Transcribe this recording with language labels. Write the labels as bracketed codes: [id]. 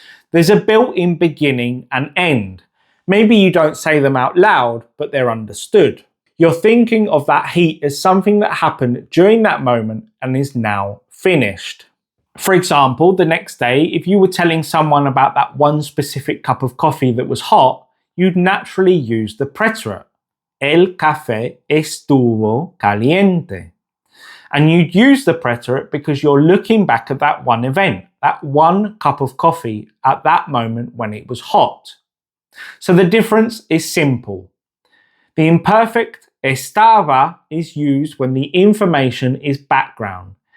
[en] There's a built-in beginning and end. Maybe you don't say them out loud, but they're understood. You're thinking of that heat as something that happened during that moment and is now finished. For example, the next day, if you were telling someone about that one specific cup of coffee that was hot, you'd naturally use the preterite, [es] el café estuvo caliente. [en] And you'd use the preterite because you're looking back at that one event, that one cup of coffee at that moment when it was hot. So the difference is simple. The imperfect estaba is used when the information is background.